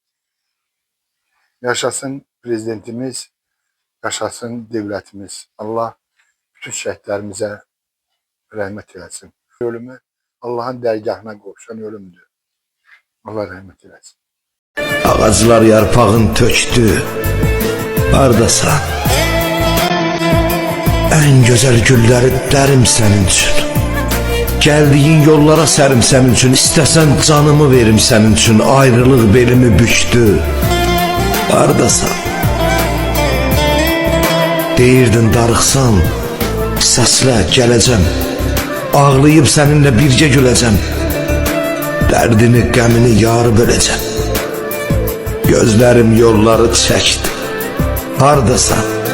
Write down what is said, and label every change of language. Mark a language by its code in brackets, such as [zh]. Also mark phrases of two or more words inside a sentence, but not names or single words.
[az] Yaşasın prezidentimiz, yaşasın devlətimiz. Allah bütün şəhidlərimizə rəhmət eləsin. Ölümü Allahın dərgahına qovuşan ölümdür. Allah rəhmət eləsin. Ağaclar yarpağın tökdü, hardasan? [tr] En güzel gülleri derim senin için. Geldiğin yollara serim senin için. İstesen canımı verim senin için. [az] Ayrılık belimi bükdü, hardasan? Deyirdin darıxsan, səslə gələcəm. Ağlayıb seninle birgə güləcəm. Dərdini, qəmini yarı böləcəm. Gözlərim yolları çəkdi, hardasan?